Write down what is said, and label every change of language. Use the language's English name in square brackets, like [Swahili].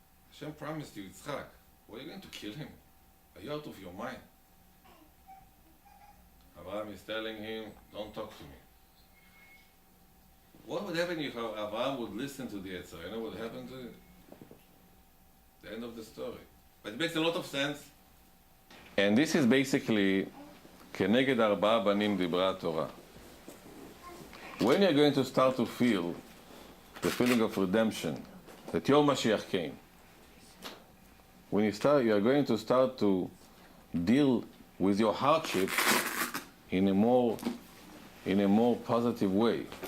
[English] Hashem promised you Yitzchak. What are you going to kill him? Are you out of your mind? Abraham is telling him, don't talk to me. What would happen if Abraham would listen to the Yetzer Hara? You know what happened to it? The end of the story. But it makes a lot of sense. And this is basically [Hebrew] כנגד ארבעה בנים דיברה התורה. [English] When you're going to start to feel the feeling of redemption, that your Mashiach came, when you are going to start to deal with your hardship in a more positive way.